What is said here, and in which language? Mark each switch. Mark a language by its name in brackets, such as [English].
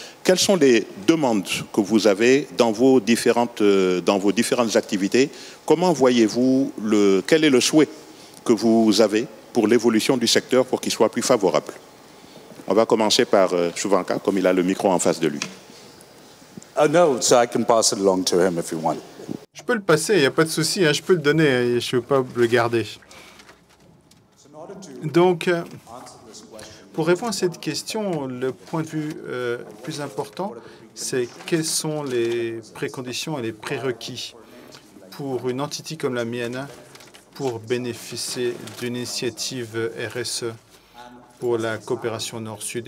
[French] Quelles sont les demandes que vous avez dans vos différentes activités? Comment voyez-vous, quel est le souhait que vous avez pour l'évolution du secteur pour qu'il soit plus favorable? On va commencer par Shubhanka, comme il a le micro en face de lui. [English] No, so I can pass it along to him if you want. [French] Je peux le passer, il n'y a pas de souci, hein, je peux le donner, je ne veux pas le garder. Donc, pour répondre à cette question, le point de vue plus important, c'est quelles sont les préconditions et les prérequis pour une entité comme la mienne pour bénéficier d'une initiative RSE pour la coopération Nord-Sud.